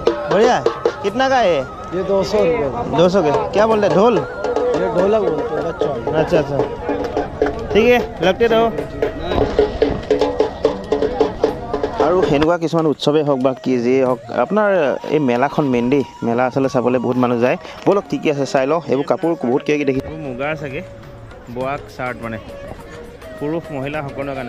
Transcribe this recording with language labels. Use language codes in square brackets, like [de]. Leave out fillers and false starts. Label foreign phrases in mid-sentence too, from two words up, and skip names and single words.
[hi] बढ़िया। कितना का है ये 200 रुपये। 200 के क्या बोल रहे? ढोल? ये ढोलक बोलते हैं बच्चों। अच्छा अच्छा, ठीक है, लगते रहो। [as] আৰু সেনেকুৱা কিছুমান উৎসৱেই হওক বা কি যিয়ে হওক, আপোনাৰ এই মেলাখন মেইন দেই, মেলা আচলতে চাবলৈ বহুত মানুহ যায়। ব'লক ঠিকে আছে, চাই লওঁ। এইবোৰ কাপোৰ বহুত কিবা কিবি দেখি, মুগাৰ চাগে বোৱা চাৰ্ট, মানে পুৰুষ মহিলা সকলোৰে কাৰণে।